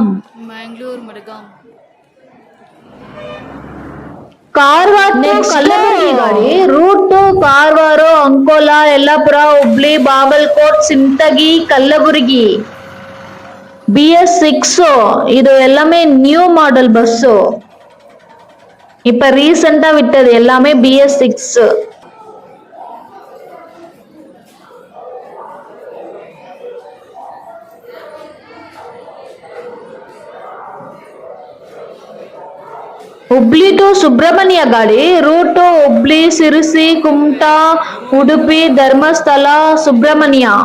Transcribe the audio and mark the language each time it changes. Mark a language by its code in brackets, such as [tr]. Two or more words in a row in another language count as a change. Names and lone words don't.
[kn] ಮ್ಯಾಂಗ್ಳೂರ್, ಮಡಗಾಂ. ಕಾರವಾರ ಟು ಕಲಬುರಗಿ ಗಾಡಿ ರೂಟ್ ಕಾರವಾರ, ಅಂಕೋಲಾ, ಯಲ್ಲಾಪುರ, ಹುಬ್ಳಿ, ಬಾಗಲಕೋಟ್, ಸಿಂತಗಿ, ಕಲ್ಲಬುರಗಿ. [ta] BS6 இது எல்லாமே [en] new model bus. [ta] இப்ப ரீசெண்டா விட்டது எல்லாமே BS6. [kn] ಹುಬ್ಳಿ ಟು ಸುಬ್ರಹ್ಮಣ್ಯ ಗಾಡಿ ರೂಟ್ ಹುಬ್ಳಿ, ಸಿರಸಿ, ಕುಮಟಾ, ಉಡುಪಿ, ಧರ್ಮಸ್ಥಳ, ಸುಬ್ರಹ್ಮಣ್ಯ.